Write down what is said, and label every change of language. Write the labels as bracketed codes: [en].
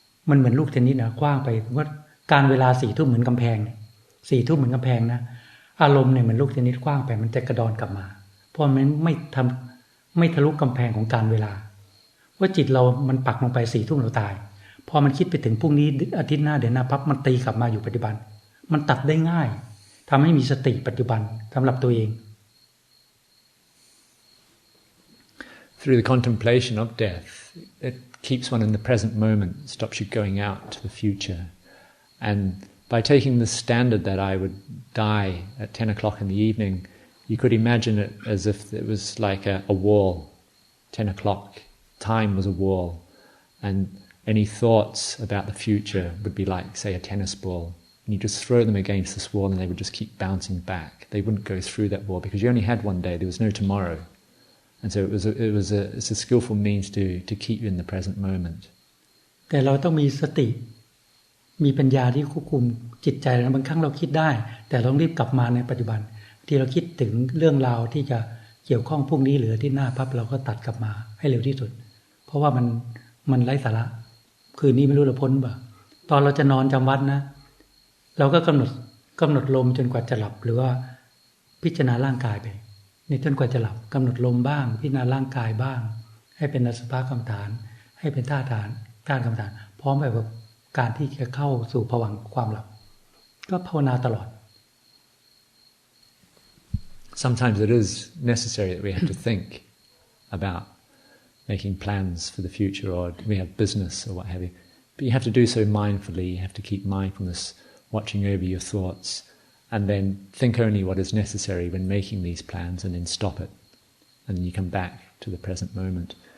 [th] มันเหมือนลูกเทนนิสนะกว้างไปว่าการเวลา 4 ทุ่มเหมือนกำแพงเนี่ย 4 ทุ่มเหมือนกำแพงนะอารมณ์เนี่ยเหมือนลูกเทนนิสกว้างไปมันจะกระดอนกลับมาเพราะมันไม่ทะลุกำแพงของการเวลาว่าจิตเรามันปักลงไป 4 ทุ่มเราตายพอมันคิดไปถึงพรุ่งนี้อาทิตย์หน้าเดือนหน้าปั๊บมันตีกลับมาอยู่ปัจจุบันมันตัดได้ง่ายทำให้มีสติปัจจุบันสำหรับตัวเอง [en] Through the contemplation of death, it keeps one in the present moment, stops you going out to the future. And by taking the standard that I would die at 10 o'clock in the evening, you could imagine it as if it was like a wall. 10 o'clock, time was a wall. And any thoughts about the future would be like, say, a tennis ball. And you just throw them against this wall and they would just keep bouncing back. They wouldn't go through that wall because you only had one day, there was no tomorrow. And so it's a skillful means to keep you in the present moment. [th] แต่เราต้องมีสติมีปัญญาที่ควบคุมจิตใจนะบางครั้งเราคิดได้แต่เราต้องรีบกลับมาในปัจจุบันที่เราคิดถึงเรื่องราวที่จะเกี่ยวข้องพรุ่งนี้หรือที่หน้าปั๊บเราก็ตัดกลับมาให้เร็วที่สุดเพราะว่ามันไร้สาระคืนนี้ไม่รู้เราพ้นบ่ตอนเราจะนอนจำวัดนะ เราก็กำหนดลมจนกว่าจะหลับหรือว่าพิจารณาร่างกายไปในจนกว่าจะหลับกำหนดลมบ้างพิจารณาร่างกายบ้างให้เป็นอสุภกรรมฐานให้เป็นท่าทางการกรรมฐานพร้อมแบบการที่จะเข้าสู่ภวังค์ความหลับก็ภาวนาตลอด [en] Sometimes it is necessary that we have to think about making plans for the future, or we have business or what have you. But you have to do so mindfully. You have to keep mindfulness, watching over your thoughts, and then think only what is necessary when making these plans, and then stop it, and then you come back to the present moment.